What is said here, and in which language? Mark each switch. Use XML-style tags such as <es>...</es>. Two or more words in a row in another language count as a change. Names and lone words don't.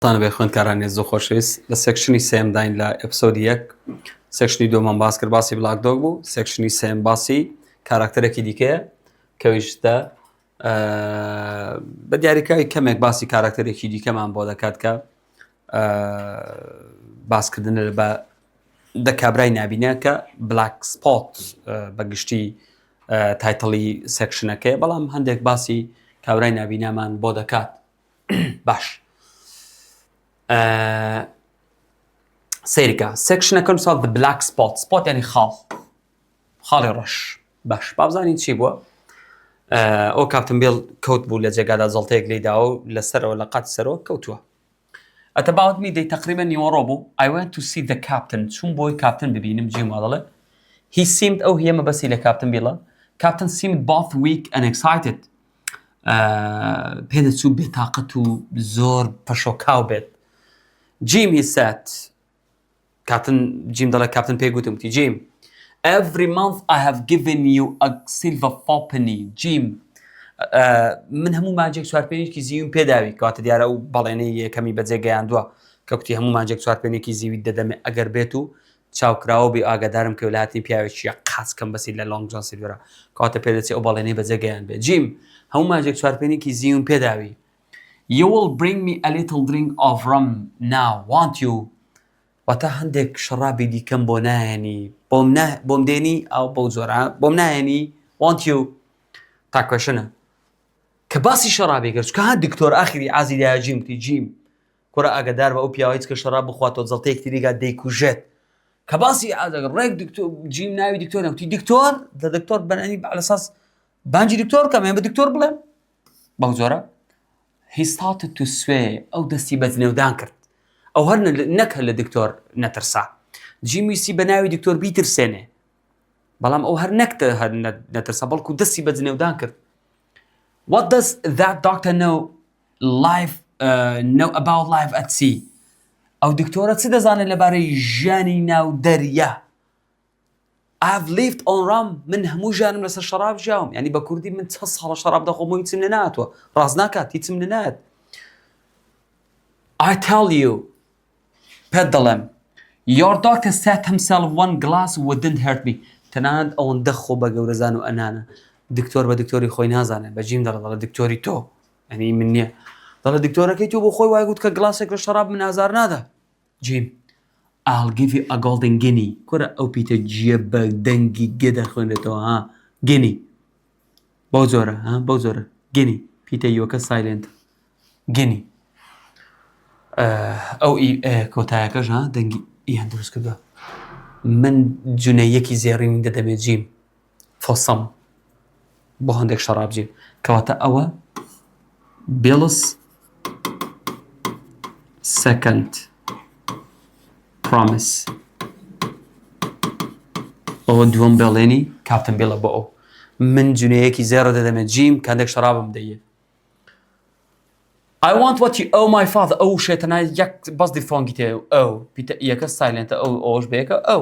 <ckb>تانە بێ خوێندکارانی زۆر خۆشەویست لە سێکشنی سێم داین لە ئەپسۆدی یەک سێکشنی دووەمان باس کرد باسی بلاک دۆگ بوو سێکشنی سێم باسی کاراکتەرێکی دیکەیە کەویشتە بە دیاریکاری کەمێک باسی کاراکتەرێکی دیکەمان بۆ دەکات کە باسکردن بە دەکابرای نابینە کە بلاک سپۆت بەگشتی تایتڵی سێکشنەکەی بەڵام هەندێک باسی کابرای نابینامان بۆ دەکات باش سەیرکە سێکشنەکەم ساڵ</ckb> <en>the black spot spot</en> <ckb>یعنی خاڵی ڕەش باش بابزانین چی بووە ئەو کاپتن بیل کەوت بوو لە جێگادا زەڵتەیەک لێداوە و لەسەرەوە لە قات سەرەوە کەوتووە</ckb> <en>At about midday</en> <ckb>تقریبا نیوەڕۆ بوو</ckb> <en>I went to see the captain</en> <ckb>چوون بۆی کاپتن ببینم جیم وەڵێ</ckb> <en>he seemed</en> <ckb>ئەو هیە مەبەسی لە کاپتن بیڵە</ckb> <en>captain seemed both weak and excited</en> <ckb>پێدەچوو بێتاقەت و زۆر پەشۆکاو بێت</ckb> <en>Jim he said</en> <ckb>Jim دەڵێ کاپتن پێی گوتم وتی</ckb> <en>Jim every month I have given you a silver fourpenny Jim</en> <ckb>من هەموو مانجێک چوارپێنێکی زیویم پێداوی کەواتە دیارە ئەو بەڵێنەی یەکەمی بەجێگەیاندووە کە کوتی هەموو مانجێک چوارپێنێکی زیویت دەدەمێ ئەگەر بێت و چاوکراوە بێ ئاگادارم کە وڵاتی پیاوێکیە قاچکەم بەسی لە لۆنگ جۆن سیلڤەرە کەواتە پێدەچێت ئەو بەڵێنەی بەجێگەیان بێت Jim هەموو مانجێک چوارپێنێکی زیویم پێداوی</ckb> <en>You will bring me a little drink of rum now, won't you?</en> <ckb>واتە هەندێک شەڕابی دیکەم بۆ نایەنی بۆم دێنی ئەو بەو زۆرە بۆم نایەنی</ckb> <en>won't you</en> <ckb>تا کوێشنە کە باسی شەڕابی کرد چکە هەن دکتۆر ئاخری ئازی دایە جیم وتی جیم کوڕە ئاگادار بە ئەو پیاوەیت کە شەڕاب بخواتەوە جەڵتەیەک تریگا دەیکوژێت کە باسی ئازەگە ڕێک دکتۆر جیم ناوی دکتۆر وتی دکتۆر لە دکتۆر بەنانی على ئەساس بانجی دکتۆر کەم بە دکتۆر بڵێم بەو زۆرە</ckb> <en>He started to swear</en> <ckb>ئەو دەستی بە جنێودان کرد ئەو هەر نەک لە دکتۆر نەترسا جیمیسی بە ناوی دکتۆر بیترسێنێ بەڵام ئەو هەر نەترسا بەڵکو دەستی بە جنێودان کرد</ckb> <en>What does that doctor know about life at sea</en> <ckb>ئەو دکتۆرە چ دەزانێت لەبارەی ژیانی ناو دەریا</ckb> <en>I have lived on rum</en> <ckb>من هەموو ژیانم لەسەر شەراب ژیاوم یعنی بە کوردی من چەند ساڵە شەراب دەخۆم و هیچم لێ نهاتووە ڕاست ناکات هیچم لێ نهات</ckb> <en>I tell you</en> <ckb>پێت دەڵێم</ckb> <en>Your doctor said himself one glass wouldn't hurt me</en> <ckb>تەنانەت ئەوەندە خۆ بە گەورەزان و ئەنانە دکتۆر بە دکتۆری خۆی نازانێت بە جیم دەڵێ دکتۆری تۆ یعنی من نییە دەڵێ دکتۆرەکەی تۆ بۆ خۆی وای گوت کە گلاسێک لە شەراب من ئازار نادا جیم</ckb> <en>I'll give you a golden guinea</en> <ckb>کورە ئەو پیتە جیە بە دەنگی گێ دەخوێنێتەوە ها guinea بەو زۆرە بەو زۆرە guinea پیتە یۆکە سایلنت guinea ئەو کۆتایەکەش دەنگی ئیان دروست کردووە من جونەیەکی زێڕی من دەدەمێت جیم فۆسەم بۆ هەندێک شەراب جیم کەواتە ئەوە Bill's</ckb> <en>second promise</en> <ckb>ئەوە دووەم بەڵێنی کاپتن بیڵە بۆ ئەو من جونەیەکی زێڕە دەدەمێت جیم کەندێک شەرابم دەیە</ckb> <en>I want what you owe my father</en> <ckb>ئەو شێتەنە یەک بەس دیفۆنگی تێ ئەو پیتە یەکە سایلنتە ئەوش بەیەکە ئەو</ckb>